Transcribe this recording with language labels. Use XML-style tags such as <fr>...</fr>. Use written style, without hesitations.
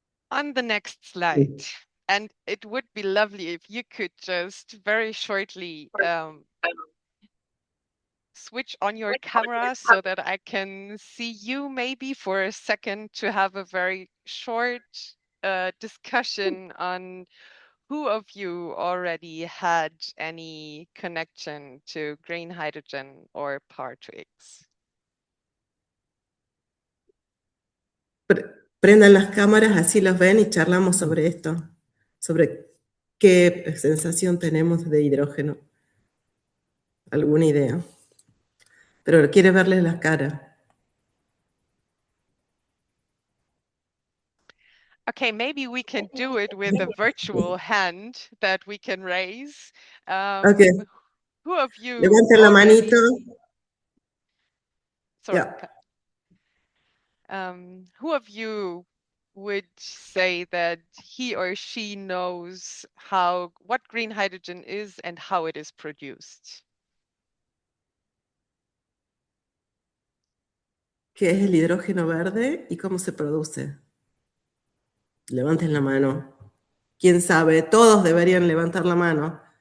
<en>On the next slide, and it would be lovely if you could just very shortly switch on your camera so that I can see you maybe for a second to have a very short discussion on who of you already had any connection to green hydrogen or Power to X?</en> <es>Prendan las cámaras, así los ven y charlamos sobre esto, sobre qué sensación tenemos de hidrógeno. ¿Alguna idea? Pero quiere verles las caras.</es> <en>Okay, maybe we can do it with a virtual hand that we can raise. Okay. Who of you</en> <es>Levanten la manito.</es> <en>Sorry. Yeah. Who of you would say that he or she knows what green hydrogen is and how it is produced?</en> <es>¿Qué es el hidrógeno verde y cómo se produce? Levanten la mano. ¿Quién sabe? Todos deberían levantar la mano.</es>